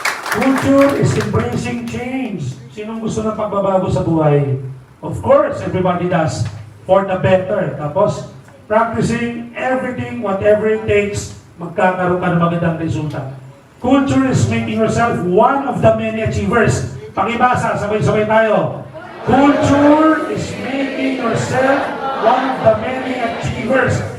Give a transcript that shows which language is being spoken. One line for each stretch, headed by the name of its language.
English: Culture is embracing change.
Filipino: Sinong gusto ng pagbabago sa buhay?
English: Of course, everybody does. For the better.
Filipino: Tapos,
English: practicing everything, whatever it takes,
Filipino: magkakaroon ka ng magandang resulta.
English: Culture is making yourself one of the many achievers.
Filipino: Pakibasa, sabay-sabay tayo.
English: Culture is making yourself one of the many achievers.